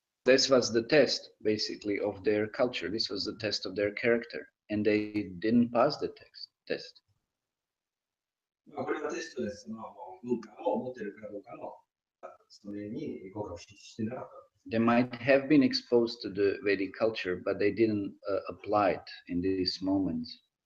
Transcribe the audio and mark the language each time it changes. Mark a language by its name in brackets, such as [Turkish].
[English] This was the test, basically, of their culture. This was the test of their character, and they didn't pass the test. [Japanese] これはテストです。文化を持っているかどうかのそれに合格してなかった。 [English] They might have been exposed to the Vedic culture, but they didn't apply it in these moments.